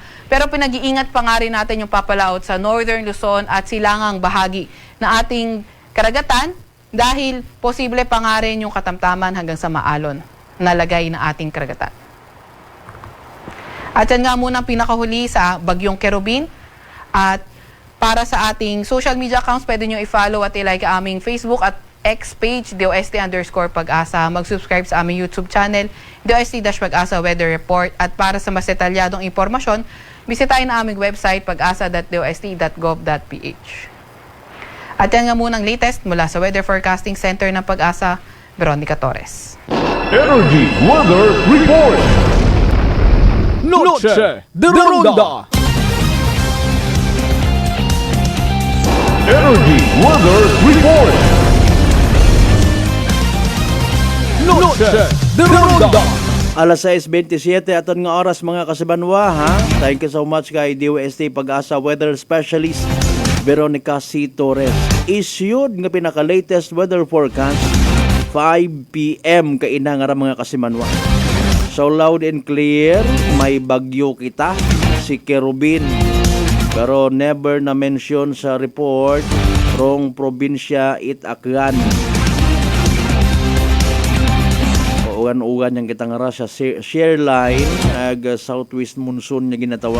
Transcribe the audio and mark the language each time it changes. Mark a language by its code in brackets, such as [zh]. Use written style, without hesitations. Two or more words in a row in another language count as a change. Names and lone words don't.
[tl] Pero pinag-iingat pa nga rin natin yung papalaot sa Northern Luzon at silangang bahagi ng ating karagatan dahil posible pa nga rin yung katamtaman hanggang sa maalon na lagay ng ating karagatan. At yan nga muna ang pinakahuli sa Bagyong Kerubin. At para sa ating [en] social media accounts, [tl] pwede nyo i-follow at i-like aming Facebook at X page, DOST_Pag-asa. Mag-subscribe sa aming YouTube channel, DOST-Pag-asa Weather Report. At para sa mas detalyadong impormasyon, bisitahin na aming website, pag-asa.dost.gov.ph. At yan nga muna ang latest mula sa Weather Forecasting Center ng Pag-asa, Veronica Torres. [en] Energy Weather Report. Noche de Ronda. Energy Weather Report. Noche de Ronda. [akl] Alas 6:27 aton nga oras mga kasibanwa ha. [en] Thank you so much kay DOST Pag-asa Weather Specialist Veronica C. Torres. [akl] Issued nga pinaka-latest [en] weather forecast [akl] 5 p.m. kaina nga mga kasimanwa. [en] So loud and clear, [akl] may bagyo kita si Kerubin. Pero never na mention sa report rong probinsya Itaklan. Ugan-ugan yang kita ngara sa [en] share line [akl] ag [en] southwest monsoon [akl] niya ginatawag.